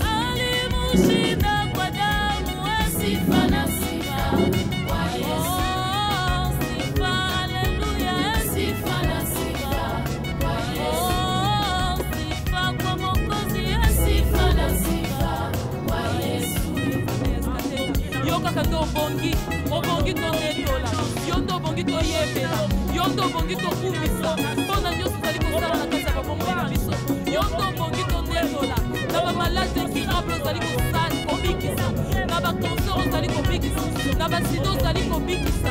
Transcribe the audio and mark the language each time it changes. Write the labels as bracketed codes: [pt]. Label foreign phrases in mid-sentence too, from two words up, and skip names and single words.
[sw] Alimushinda kwa damu, sifa na sifa kwa Yesu. Sifa, haleluya, sifa na sifa kwa Yesu. Sifa kwa Mwokozi, sifa na sifa kwa Yesu. [ln] Yo kaka ndo bongi, obongi to netola. Yo ndo bongi to yebela. Yo ndo bongi to kumbisa. Mpona nyonso zali kosala na kati ya babomoi na biso. Yo ndo bongi to netola. Na [fr] bamalade incurable [ln] ozali kobikisa. Na bakancer ozali kobikisa. Na basida ozali kobikisa.